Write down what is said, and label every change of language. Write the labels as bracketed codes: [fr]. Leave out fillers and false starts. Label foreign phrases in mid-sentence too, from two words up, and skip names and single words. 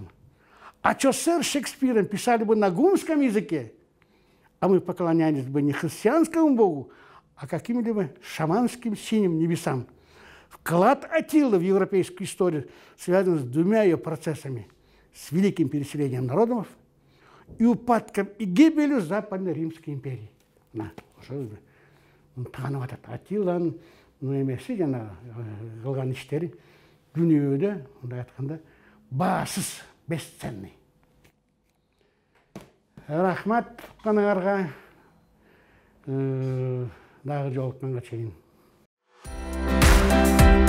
[ru] А Чосер с Шекспиром писали бы на гунском языке, а мы поклонялись бы не христианскому богу, а каким-либо шаманским синим небесам. Вклад Атилы в европейскую историю связан с двумя ее процессами: с великим переселением народов и упадком и гибелью Западной Римской империи. [ky] Атиланың эмеси жана кылган иштери дүнүйөдө мындай айтканда баасыз, бесценный. Рахмат каныңарга, дагы жолукканга чейин.